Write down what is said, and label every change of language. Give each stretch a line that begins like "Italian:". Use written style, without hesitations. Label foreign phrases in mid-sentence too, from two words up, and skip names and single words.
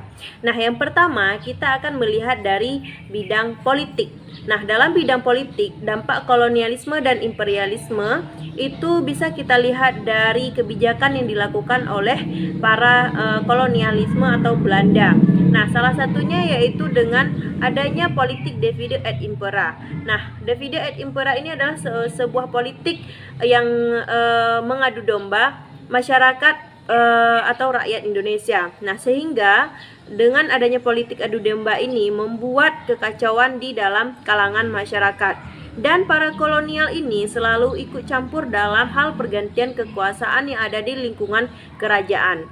Indonesian: Nah, yang pertama kita akan melihat dari bidang politik. Nah, dalam bidang politik, dampak kolonialisme dan imperialisme itu bisa kita lihat dari kebijakan yang dilakukan oleh para kolonialisme atau Belanda. Nah, salah satunya yaitu dengan adanya politik
Latin: divide et impera.
Indonesian: Nah,
Latin: divide et impera
Indonesian: ini adalah sebuah politik yang mengadu domba masyarakat atau rakyat Indonesia. Nah, sehingga dengan adanya politik adu domba ini membuat kekacauan di dalam kalangan masyarakat. Dan para kolonial ini selalu ikut campur dalam hal pergantian kekuasaan yang ada di lingkungan kerajaan.